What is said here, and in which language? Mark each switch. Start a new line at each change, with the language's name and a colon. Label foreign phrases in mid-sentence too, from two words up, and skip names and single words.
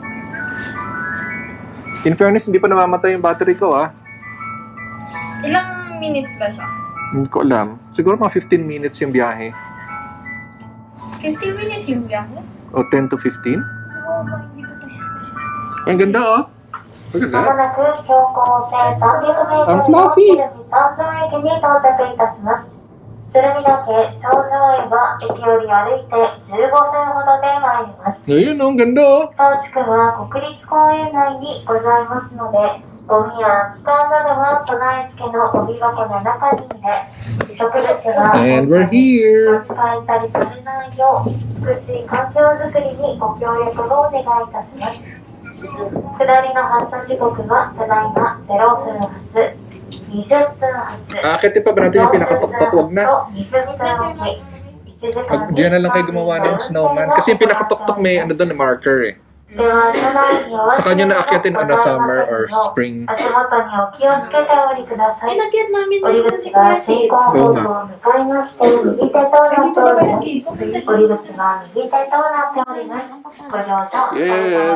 English: In fairness,
Filipino: hindi pa namamatay yung battery ko ah. Ilang minutes ba siya? Hindi ko alam. Siguro mga 15 minutes yung biyahe. 15 minutes yung biyahe? O 10 to 15. Oo, hindi ko tayo. Ang ganda oh.
English: Look at
Japanese: まも
English: that.
Japanese: なく標高1300メートルの
English: fluffy.
Japanese: 鶴見山頂駅に到着いたします。鶴見岳頂上へは駅より歩いて15分ほどで参ります。
Filipino: Ayun oh, ang ganda oh.
Japanese: 当地区は国立公園内にございますので、ゴミや機関などは備え付けのゴミ箱の中に入れ、植物は
English: And we're here.
Japanese: 使えたりされないよう、美しい環境づくりにご協力をお願いいたします。下りの発車時刻はただいま0分発、20分発。
Filipino: Akitin pa ba natin yung pinakatuktok? Wag na.
Japanese: 水見との駅
Filipino: Diyan na lang kayo gumawa ng snowman. Kasi yung pinakatuktok may ano doon, marker eh. Sa kanya naakyatin ano,
English: summer or spring.
Filipino: Inakyat namin dito ni Kuya Sid. Oo nga. Yes.